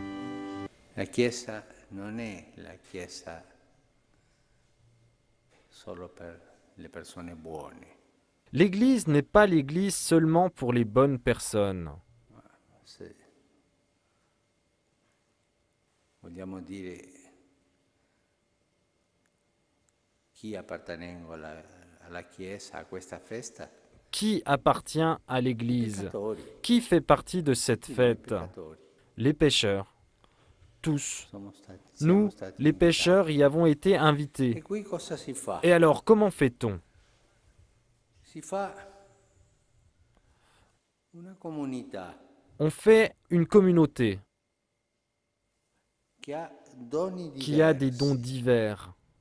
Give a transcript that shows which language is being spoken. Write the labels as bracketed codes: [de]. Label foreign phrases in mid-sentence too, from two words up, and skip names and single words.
[it] La Chiesa non è la Chiesa solo per le persone buone. [fr] L'Église n'est pas l'Église seulement pour les bonnes personnes. [it] Se vogliamo dire chi appartengono alla Chiesa a questa festa, [fr] Qui appartient à l'Église? Qui fait partie de cette fête? Les pécheurs. tous. Nous, les pécheurs, y avons été invités. Et alors, comment fait-on? On fait une communauté qui a des dons divers.